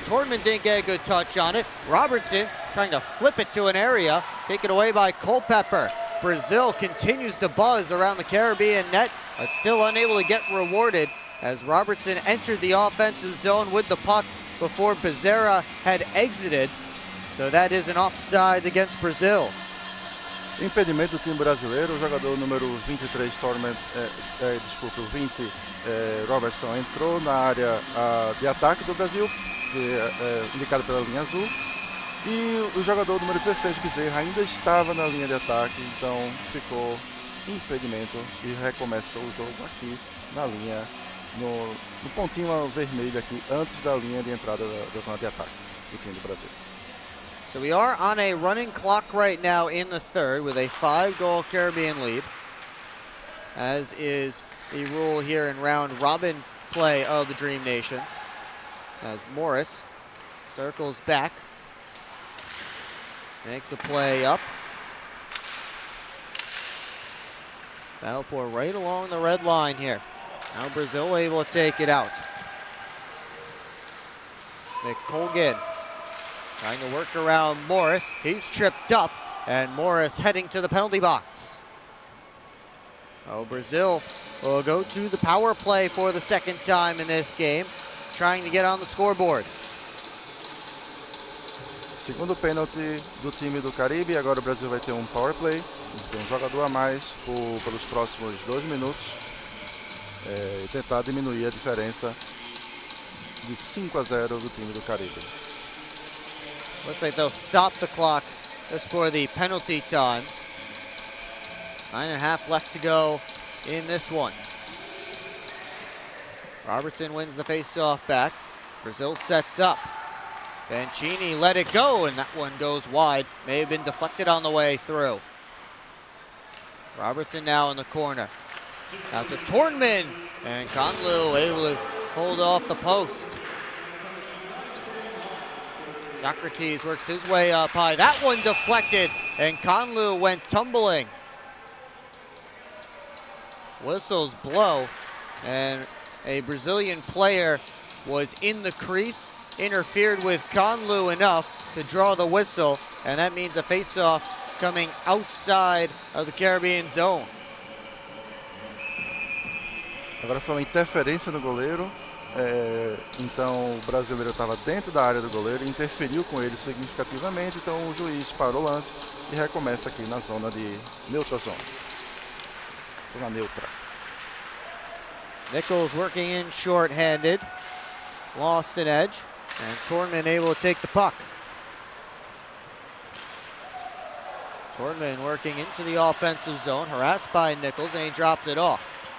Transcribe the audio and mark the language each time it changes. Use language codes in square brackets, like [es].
[en] Tornman didn't get a good touch on it. Robertson trying to flip it to an area. Taken away by Culpepper. Brazil continues to buzz around the Caribbean net, but still unable to get rewarded as Robertson entered the offensive zone with the puck before Bezerra had exited. So that is an offside against Brazil. [pt] Impedimento do time brasileiro, o jogador número 23, o 20, Robertson, entrou na área de ataque do Brasil, indicado pela linha azul, e o jogador número 16, Bezerra, ainda estava na linha de ataque, então ficou impedimento e recomeçou o jogo aqui na linha, no pontinho vermelho aqui, antes da linha de entrada da zona de ataque do time do Brasil. [en] So we are on a running clock right now in the third with a 5-goal Caribbean lead, as is the rule here in round robin play of the Dream Nations. As Morris circles back, makes a play up. That'll pour right along the red line here. Now Brazil able to take it out. McColgan trying to work around Morris. He's tripped up, and Morris heading to the penalty box. Oh, Brazil will go to the power play for the second time in this game, trying to get on the scoreboard. [pt] Segundo pênalti do time do Caribe, agora o Brasil vai ter um power play, tem um jogador a mais pelos próximos 2 minutos, e tentar diminuir a diferença de 5-0 do time do Caribe. [en] Looks like they'll stop the clock just for the penalty time. 9.5 left to go in this one. Robertson wins the face-off back. Brazil sets up. Banchini let it go, and that one goes wide. May have been deflected on the way through. Robertson now in the corner. Out to Tornman, and Conlu able to hold off the post. Socrates works his way up high. That one deflected, and Conlu went tumbling. Whistles blow, and a Brazilian player was in the crease, interfered with Conlu enough to draw the whistle, and that means a face-off coming outside of the Caribbean zone. [pt] Agora foi uma interferência no goleiro, então o brasileiro estava dentro da área do goleiro, interferiu com ele significativamente, então o juiz parou o lance e recomeça aqui na zona de neutra zona. Zona neutra. [en] Nichols working in short-handed, lost an edge, and Tornman able to take the puck. Tornman working into the offensive zone, harassed by Nichols, and he dropped it off.